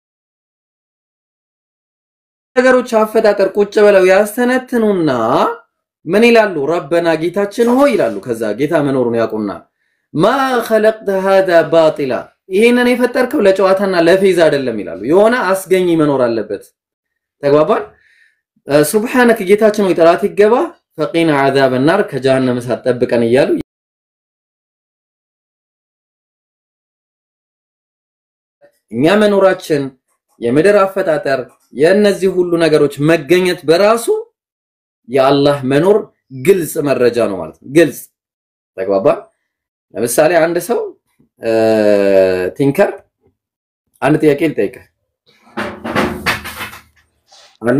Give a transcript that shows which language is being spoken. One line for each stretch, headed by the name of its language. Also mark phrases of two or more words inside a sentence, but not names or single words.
Amharic: ነገሮች አፈጣጠር ቁጭ ብለው ያስተነትኑና ምን ይላሉ ረበና ጌታችን ሆይ ይላሉ ከዛ ጌታ መኖሩን ያውቁና
Arabic: ما خلقت هذا باطلا
Amharic: ይሄንን የፈጠርከው ለጨዋታና ለፌዝ አይደለም ይላሉ የሆነ አስገኝ መኖር አለበት ተግባባን ሱብሃንከ ጌታችን ሆይ ጥራት ይገባ
Arabic: فقنا عذاب النار
Amharic: ከጀሃነም እሳት ጠብቀን ይያሉ እኛ መኖራችን የምድር አፈጣጠር የነዚህ ሁሉ ነገሮች መገኘት በራሱ የአላህ መኖር ግልጽ መረጃ ነው ማለት ነው ግልጽ ተግባባ ለምሳሌ አንድ ሰው ቲንከር አንድ ጥያቄ ልጠይቅ አለ